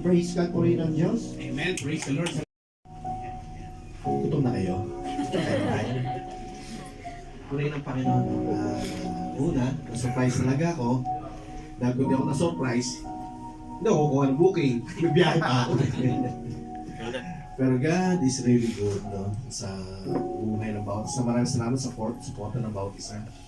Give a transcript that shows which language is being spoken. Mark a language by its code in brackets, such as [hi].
[en] Praise God [tl] po rin ang Diyos. [en] Amen. Praise the Lord. [tl] Gutom na kayo? Purihin ng Panginoon. Una, na-surprise talaga ako. Dahil kung di ako na-surprise, hindi ako kukuha ng booking. May biyahe pa ako. [en] Pero God is really good, no? [tl] Sa buhay ng bawat isa. Maraming salamat sa support ng bawat isa.